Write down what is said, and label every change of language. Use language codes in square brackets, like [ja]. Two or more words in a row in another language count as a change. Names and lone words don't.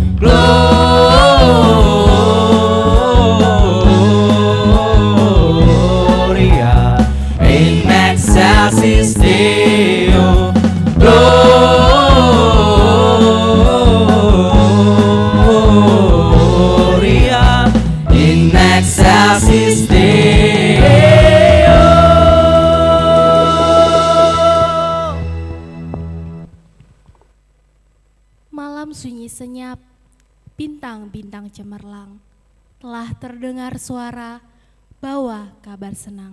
[la] Gloria in excelsis Deo. Gloria in excelsis Deo. [id] Malam sunyi senyap, bintang-bintang cemerlang, telah terdengar suara, bawa kabar senang.